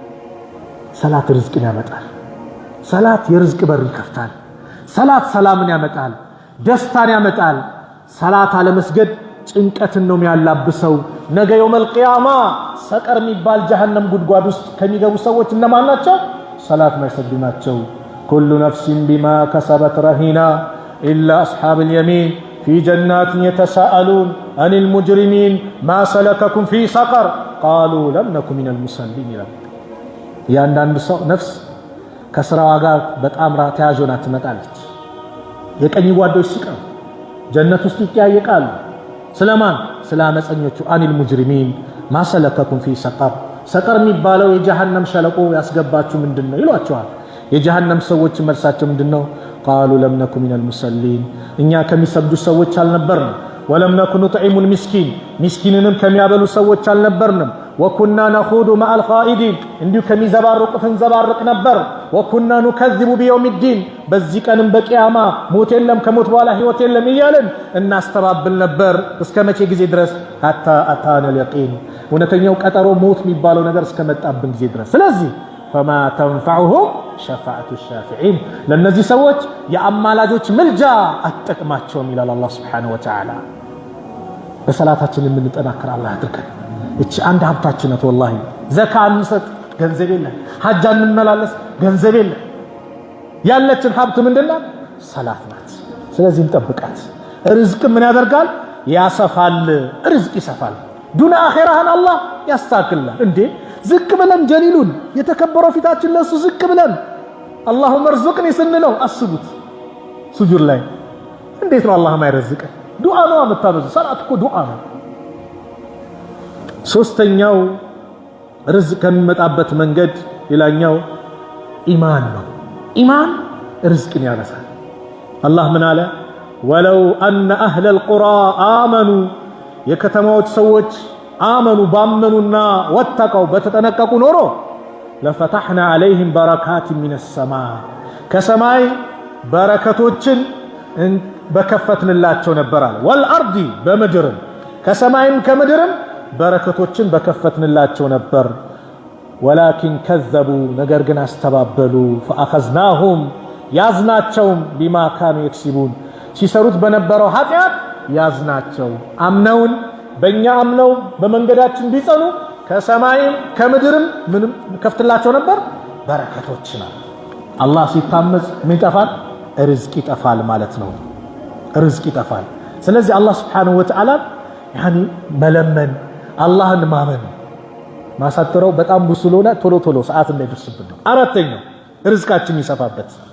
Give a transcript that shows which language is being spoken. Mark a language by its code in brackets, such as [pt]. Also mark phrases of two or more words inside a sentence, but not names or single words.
[am] ሰላት ርዝቅን ያመጣል ሰላት የርዝቅ በር ይከፍታል ሰላት ሰላምን ያመጣል ደስታን ያመጣል ሰላት አለመስገድ ጭንቀትን ነው የሚያላብሰው ነገ [ar] يوم القيامة [am] ሰቀር የሚባል ጀሃነም ጉድጓድ ውስጥ ከሚገቡ ሰዎች እነማን ናቸው ሰላት ማይሰግዱ ናቸው [ar] كل نفس بما كسبت رهينة إلا أصحاب اليمين في جنات يتساءلون عن المجرمين ما سلككم في سقر قالوا لم نكن من المصلين [am] ያንዳንዱ ሰው ነፍስ ከስራዋ ጋር በጣም ተያዥና ትመጣለች የቀኝ ጓዶች ሲቀር ጀነት ውስጥ ይያየቃሉ ስለማን ስለአመፀኞቹ [ar] عن المجرمين ما سلككم في سقر [am] ሰቀር የሚባለው የጀሃነም ሸለቆ ያስገባችሁ ምንድነው ይሏቸዋል የጀሃነም ሰዎች መልሳቸው ምንድነው [ar] قالوا لم نكن من المصلين [am] እኛ ከሚሰግዱ ሰዎች አልነበርንም [ar] ولم نكن نطعم [am] المسكين مسكينንም ከሚያበሉ ሰዎች አልነበርንም [ar] وكنا نخوض مع الخائضين [am] እንዲሁ ከሚዘባርቁት እንዘባርቅ ነበር [ar] وكنا نكذب بيوم الدين [am] በዚህ ቀንም በቂያማ ሞት የለም ከሞት በኋላ ህይወት የለም እያልን እናስተባብል ነበር እስከ መቼ ጊዜ ድረስ [ar] حتى اتانا اليقين [am] እውነተኛው ቀጠሮ ሞት የሚባለው ነገር እስከመጣብን ጊዜ ድረስ ስለዚህ [ar] فما تنفعهم شفاعة الشافعين [am] ለነዚህ ሰዎች የአማላጆች ምልጃ አጥቅማቸውም ይላል አላህ [ar] سبحانه وتعالى [am] በሰላታችን የምንጠናከር አላህ ያድርገን እቺ አንድ ሀብታችን ናት والله ዘካ እንሰጥ ገንዘብ የለም ሐጅ እንመላለስ ገንዘብ የለም ያለችን ሀብት ምንድነው ሰላት ናት ስለዚህ እንጠብቃት ርዝቅ ምን ያደርጋል ያሰፋል ርዝቅ ይሰፋል ዱንያ አኺራህን አላህ ያስተካክላል እንዴ ዝቅ ብለን ጀሊሉን የተከበረው ፊታችን ለሱ ዝቅ ብለን [ar] اللهم ارزقني [am] ስንለው አስቡት ሱጁድ ላይ እንዴት ነው አላህ ማይረዝቀ ዱዓ ነው የምታበዙ ሰላት እኮ ዱዓ ነው ሶስተኛው ርዝቅ ከሚመጣበት መንገድ ሌላኛው ኢማን ነው ኢማን ርዝቅን ያበዛል አላህ ምን አለ [ar] ولو أن أهل القرى آمنوا [am] የከተማዎች ሰዎች አመኑ ባመኑና ወተቀው በተጠነቀቁ ኖሮ ለፈታህና [ar] عليهم بركات من [am] السماء ከሰማይ በረከቶችን በከፈትንላቸው ነበራል والارض በመድርም ከሰማይም ከምድርም በረከቶችን በከፈትንላቸው ነበር [ar] ولكن كذبوا [am] ነገር ግን አስተባበሉ فاخذناهم ያዝናቸውም [ar] بما كانوا [am] يكسبون ሲሰሩት በነበረው ኃጢአት ያዝናቸው አምነውን በእኛ አምነው በመንገዳችን ቢጸኑ ከሰማይም ከምድርም ምንም ከፍትላቸው ነበር በረከቶችና አላህ ሲታመጽ ምን ይጠፋል ርዝቅ ይጠፋል ማለት ነው ርዝቅ ይጠፋል ስለዚህ አላህ [ar] سبحانه وتعالى [am] መለመን አላህን ማመን ማሳተረው በጣም ብዙሎና ቶሎ ቶሎ ሰዓት እንዳይደርስብን ነው አራተኛው ርዝቃችን ይሰፋበት